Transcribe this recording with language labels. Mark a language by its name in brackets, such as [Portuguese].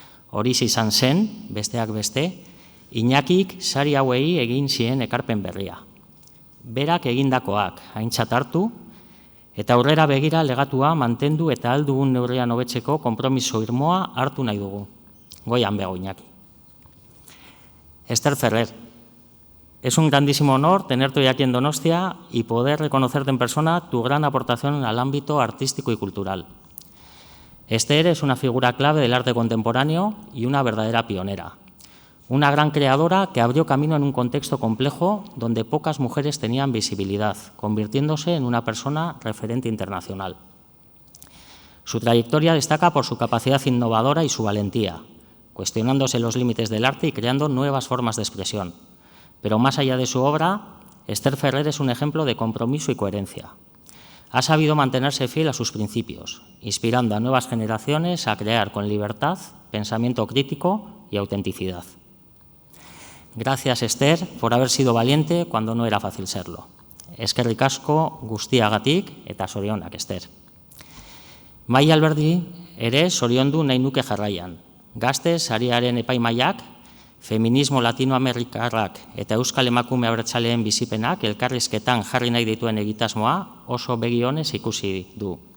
[Basque] Horiz izan zen, besteak beste, Iñakik sari hauei egin zien ekarpen berria. Berak egindakoak aintzat hartu eta aurrera begira legatua mantendu eta aldugun neurrian hobetzeko konpromiso irmoa hartu nahi dugu. Goian bego, Iñaki. [Spanish] Esther Ferrer, es un grandísimo honor tenerte hoy aquí en Donostia y poder reconocerte en persona tu gran aportación al ámbito artístico y cultural. Esther es una figura clave del arte contemporáneo y una verdadera pionera. Una gran creadora que abrió camino en un contexto complejo donde pocas mujeres tenían visibilidad, convirtiéndose en una persona referente internacional. Su trayectoria destaca por su capacidad innovadora y su valentía, cuestionándose los límites del arte y creando nuevas formas de expresión. Pero más allá de su obra, Esther Ferrer es un ejemplo de compromiso y coherencia. Ha sabido mantenerse fiel a sus principios, inspirando a nuevas generaciones a crear con libertad, pensamiento crítico y autenticidad. Gracias, Esther, por haber sido valiente cuando no era fácil serlo. [Basque] Eskerrik asko guztiagatik eta zorionak, Esther. Mai Alberdi ere zoriondu nahi nuke jarraian. Gazte sariaren epaimahaiak, feminismo latinoamerikarrak eta euskal emakume abertzaleen bizipenak elkarrizketan jarri nahi dituen egitasmoa oso begi onez ikusi du.